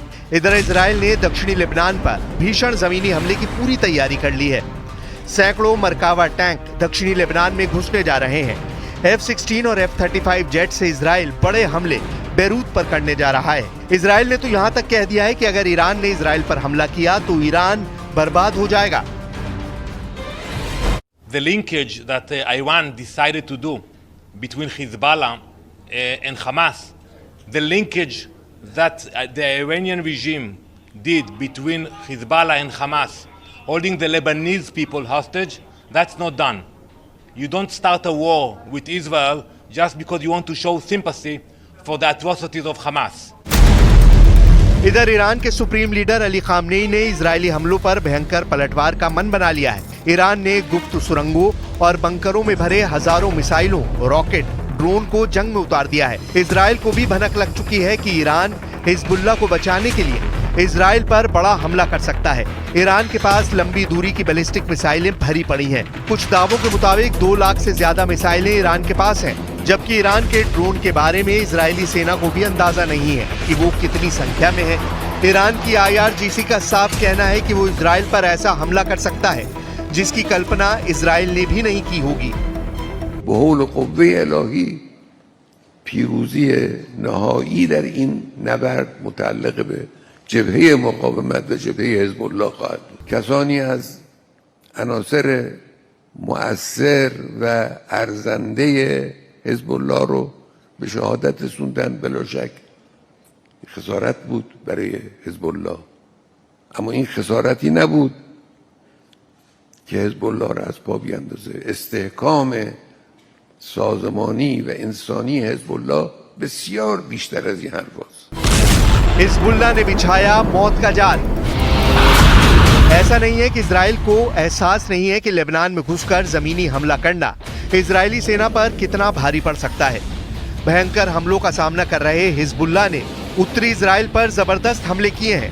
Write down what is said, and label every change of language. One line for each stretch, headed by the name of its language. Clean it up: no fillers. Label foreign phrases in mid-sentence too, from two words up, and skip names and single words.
Hindi: इधर इजराइल ने दक्षिणी लेबनान पर भीषण जमीनी हमले की पूरी तैयारी कर ली है। सैकड़ों मरकावा टैंक दक्षिणी लेबनान में घुसने जा रहे हैं। F-16 और F-35 जेट से इजराइल बड़े हमले बेरूत पर करने जा रहा है। इजराइल ने तो यहाँ तक कह दिया है कि अगर ईरान ने इजराइल पर हमला किया तो ईरान बर्बाद हो जाएगा।
English: The linkage that Iran decided to do between Hezbollah and Hamas, the linkage that the Iranian regime did between Hezbollah and Hamas, holding the Lebanese people hostage, that's not done. You don't start a war with Israel just because you want to show sympathy for the atrocities of Hamas.
Hindi: इधर ईरान के सुप्रीम लीडर अली खामनेई ने इजरायली हमलों पर भयंकर पलटवार का मन बना लिया है। ईरान ने गुप्त सुरंगों और बंकरों में भरे हजारों मिसाइलों, रॉकेट, ड्रोन को जंग में उतार दिया है। इजराइल को भी भनक लग चुकी है कि ईरान हिजबुल्लाह को बचाने के लिए इजराइल पर बड़ा हमला कर सकता है। ईरान के पास लंबी दूरी की बैलिस्टिक मिसाइलें भरी पड़ी हैं। कुछ दावों के मुताबिक 2 लाख से ज्यादा मिसाइलें ईरान के पास हैं, जबकि ईरान के ड्रोन के बारे में इजरायली सेना को भी अंदाजा नहीं है कि वो कितनी संख्या में है। ईरान की IRGC का साफ कहना है कि वो इजराइल पर ऐसा हमला कर सकता है जिसकी कल्पना इजराइल ने भी नहीं की होगी।
Persian: بحول قوه الهی پیروزی نهایی در این نبرد متعلق به جبهه مقاومت و جبهه حزب الله خواهد بود. کسانی از عناصر مؤثر و ارزنده حزب الله رو به شهادت رسوندن، بلا شک خسارت بود برای حزب الله، اما این خسارتی نبود که حزب الله را از پا بیاندازه. استحکام سازمانی و انسانی حزب الله بسیار بیشتر از این حرفاست.
Hindi: हिजबुल्लाह ने बिछाया मौत का जाल। ऐसा नहीं है कि इजराइल को एहसास नहीं है कि लेबनान में घुसकर जमीनी हमला करना इजरायली सेना पर कितना भारी पड़ सकता है। भयंकर हमलों का सामना कर रहे हिजबुल्लाह ने उत्तरी इजराइल पर जबरदस्त हमले किए हैं।